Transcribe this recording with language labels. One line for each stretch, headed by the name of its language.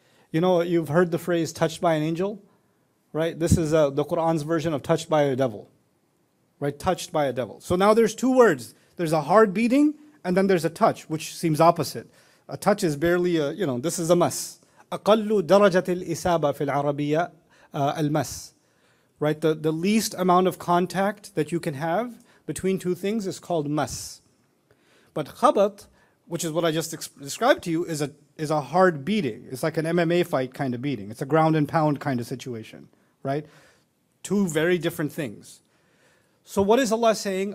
English: You know, you've heard the phrase touched by an angel, right? This is the Quran's version of touched by a devil, right? Touched by a devil. So now there's two words. There's a hard beating and then there's a touch, which seems opposite. A touch is barely a, this is a mas.
Arabic: أقل درجة الإصابة في العربية المس.
English: Right? The least amount of contact that you can have between two things is called mas. But khabat, which is what I just described to you, is a hard beating. It's like an MMA fight kind of beating. It's a ground and pound kind of situation, right? Two very different things. So what is Allah saying?